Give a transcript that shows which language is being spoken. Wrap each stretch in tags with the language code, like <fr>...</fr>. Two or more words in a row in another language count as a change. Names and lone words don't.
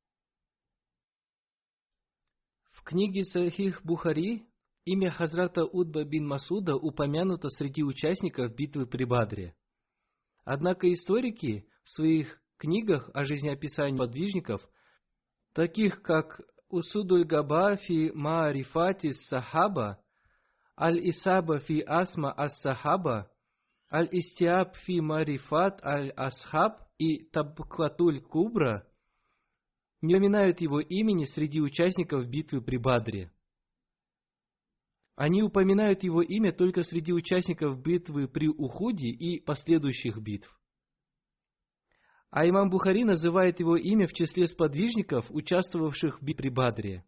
<ru>В книге Сахих Бухари имя Хазрата Утба бин Масуда упомянуто среди участников битвы при Бадре. Однако историки в своих книгах о жизнеописании подвижников, таких как Усудуль Габа фи Маарифатис Сахаба, Аль-Исаба фи Асма Ас-Сахаба, Аль-Истиаб фи Марифат Аль-Асхаб и Табкатуль Кубра, не упоминают его имени среди участников битвы при Бадре. Они упоминают его имя только среди участников битвы при Ухуде и последующих битв. А имам Бухари называет его имя в числе сподвижников, участвовавших в битве при Бадре.</ru>